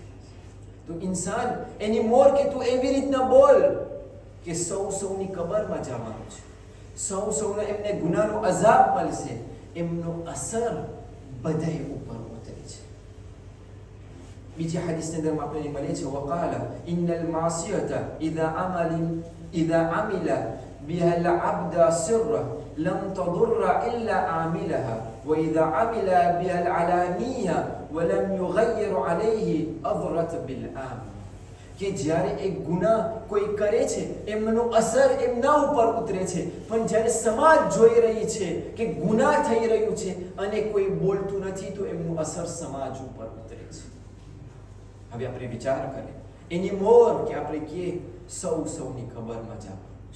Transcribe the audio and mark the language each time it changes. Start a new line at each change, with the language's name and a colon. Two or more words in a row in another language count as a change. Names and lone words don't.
Gujarati: તો ઇન્સાન એની મોર કે તું એવી રીતના બોલ કે સૌની કબરમાં જવાનું છે, સૌને એમને ગુનાહનો અઝાબ મળશે, એમનો અસર બધાય ઉપર ઉતરે છે. બીજી હદીસની અંદર આપણે મળે છે,
Arabic: وقال إن المعصية إذا عمل بها العبد سرا لم تضر إلا عاملها وإذا عمل بها العلانية ولم يغير عليه أضرت بالآم.
Gujarati: કે જ્યારે એક ગુનાહ કોઈ કરે છે એમનો અસર એમના ઉપર ઉતરે છે, પણ જ્યારે સમાજ જોઈ રહી છે કે ગુનાહ થઈ રહ્યું છે અને કોઈ બોલતું નથી તો એમનું અસર સમાજ ઉપર ઉતરે છે. હવે આપણે વિચાર કરીએ એની મોર કે આપણે કે સૌની ખબરમાં જવાનું છે.